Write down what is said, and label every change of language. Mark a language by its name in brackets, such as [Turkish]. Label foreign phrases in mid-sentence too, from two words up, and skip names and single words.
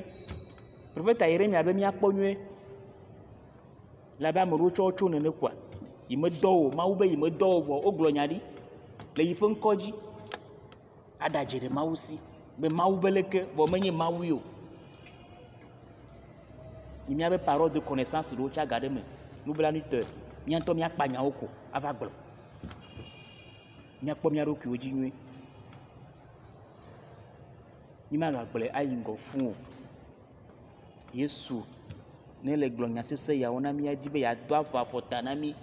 [Ewe] Profeta Yeremia be míakpɔ nyuie. Labe ame ɖewo tsɔ tso nene kɔa. Yi me dɔ o, Mawu be yi me dɔ o vɔ wogblɔ nya ɖi le yi ƒe ŋkɔ dzi. Aɖa dze ɖe Mawu si be Mawu be leke vɔ menye Mawu o. Yi míabe [French] parole de connaissance [Ewe] ɖewo tsa ga ɖe me. Nublanui tɔ mía ŋutɔ míakpa nyawo ko ava gblɔ. Míakpɔ mía ɖokuiwo dzi nyuie. Mí magagblɔe ayi ŋgɔ fũu o. Yesu ne le gblɔ nya sesẽ yawo na mía di be yeado avɔ afɔta na mí.